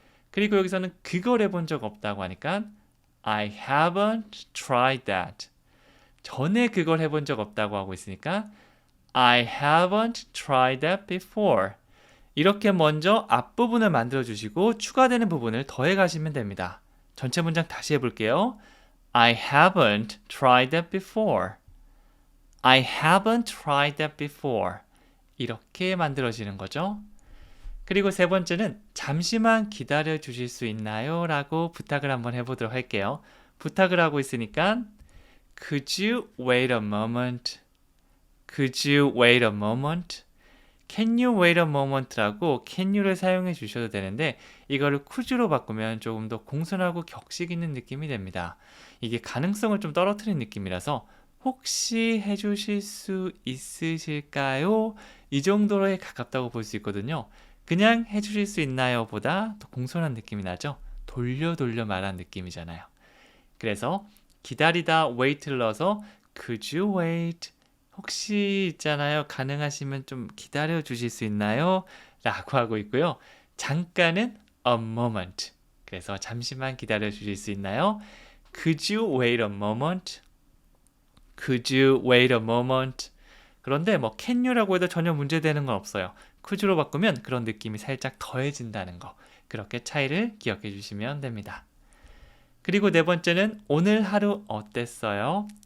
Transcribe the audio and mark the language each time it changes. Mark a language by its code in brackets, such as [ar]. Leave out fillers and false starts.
[ko] 그리고 여기서는 그걸 해본 적 없다고 하니까 [en] I haven't tried that. [ko] 전에 그걸 해본 적 없다고 하고 있으니까 [en] I haven't tried that before. [ko] 이렇게 먼저 앞부분을 만들어 주시고 추가되는 부분을 더해 가시면 됩니다. 전체 문장 다시 해볼게요. [en] I haven't tried that before. I haven't tried that before. [ko] 이렇게 만들어지는 거죠. 그리고 세 번째는 잠시만 기다려 주실 수 있나요? 라고 부탁을 한번 해보도록 할게요. 부탁을 하고 있으니까 [en] Could you wait a moment? Could you wait a moment? Can you wait a moment [ko] 라고 can you를 사용해 주셔도 되는데 이거를 could로 바꾸면 조금 더 공손하고 격식 있는 느낌이 됩니다. 이게 가능성을 좀 떨어뜨린 느낌이라서 혹시 해주실 수 있으실까요? 이 정도로에 가깝다고 볼 수 있거든요. 그냥 해주실 수 있나요? 보다 더 공손한 느낌이 나죠? 돌려 말한 느낌이잖아요. 그래서 기다리다 [en] wait를 [ko] 넣어서 [en] Could you wait? [ko] 혹시 있잖아요. 가능하시면 좀 기다려 주실 수 있나요? 라고 하고 있고요. 잠깐은 a moment. 그래서 잠시만 기다려 주실 수 있나요? [en] Could you wait a moment? Could you wait a moment? [ko] 그런데 뭐 can you라고 해도 전혀 문제되는 건 없어요. could로 바꾸면 그런 느낌이 살짝 더해진다는 거. 그렇게 차이를 기억해 주시면 됩니다. 그리고 네 번째는 오늘 하루 어땠어요?